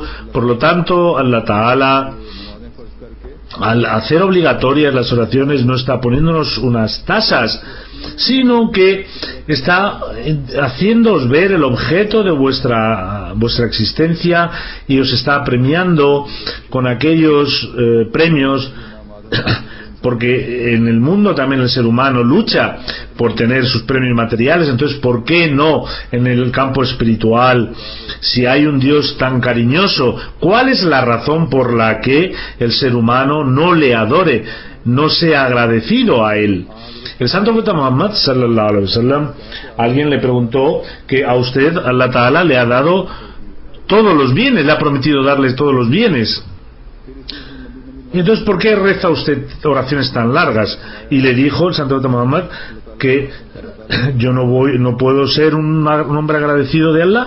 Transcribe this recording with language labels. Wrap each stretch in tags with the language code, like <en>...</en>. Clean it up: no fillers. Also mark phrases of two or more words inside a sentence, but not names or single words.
<es>Por lo tanto,</es> <ar>الله تعالى,</ar> <es>al hacer obligatorias las oraciones, no está poniéndonos unas tasas, sino que está haciéndoos ver el objeto de vuestra existencia, y os está premiando con aquellos premios, porque en el mundo también el ser humano lucha por tener sus premios materiales. Entonces, ¿por qué no en el campo espiritual? Si hay un Dios tan cariñoso, ¿cuál es la razón por la que el ser humano no le adore, no sea agradecido a él? El santo profeta Muhammad</es> <ar>صلى الله عليه وسلم,</ar> <es>alguien le preguntó que a usted</es> <ar>الله تعالى</ar> <es>le ha dado todos los bienes, le ha prometido darles todos los bienes. Y entonces, ¿por qué reza usted oraciones tan largas? Y le dijo el santo profeta Muhammad que yo no puedo ser un hombre agradecido de Allah.</es>